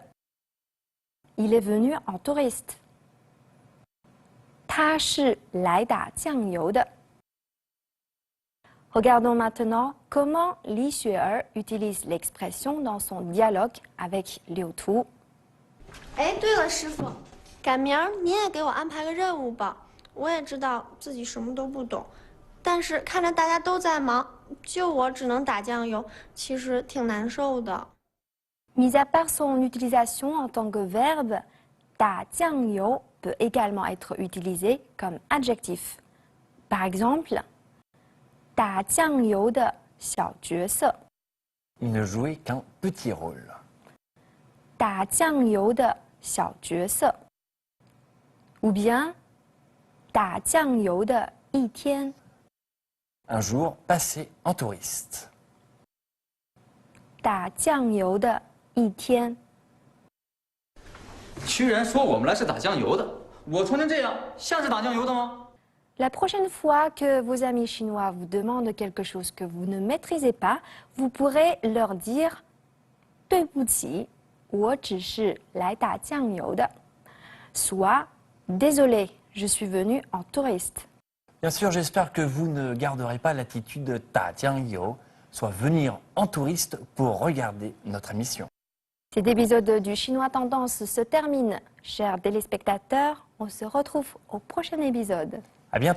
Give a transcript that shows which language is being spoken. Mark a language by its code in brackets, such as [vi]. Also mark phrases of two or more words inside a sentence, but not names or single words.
[fr] Il est venu en touriste. « [zh] 他是来打酱油的 ». [fr] Regardons maintenant comment Li Xuer utilise l'expression dans son dialogue avec Liu Tu. [zh] 哎，对了，师傅，赶明儿您也给我安排个任务吧。我也知道自己什么都不懂，但是看着大家都在忙，就我只能打酱油，其实挺难受的。 [fr] Mis à part son utilisation en tant que verbe, [zh] 打酱油 [fr] peut également être utilisé comme adjectif. Par exemple, [zh] 打酱油的小角色 [fr] Il ne jouait qu'un petit rôle. [zh] 打酱油的小角色 [fr] ou bien [zh] 打酱油的一天 [fr] Un jour passé en touriste. [zh] 打酱油的一天居然说我们来是打酱油的，我穿成这样像是打酱油的吗？ [fr] La prochaine fois que vos amis chinois vous demandent quelque chose que vous ne maîtrisez pas, vous pourrez leur dire [zh] 对不起，我只是来打酱油的 [fr] soit désolé, je suis venu en touriste. Bien sûr, j'espère que vous ne garderez pas l'attitude de [zh] 打酱油, [fr] soit venir en touriste pour regarder notre émission. Cet épisode du Chinois Tendance se termine. Chers téléspectateurs, on se retrouve au prochain épisode.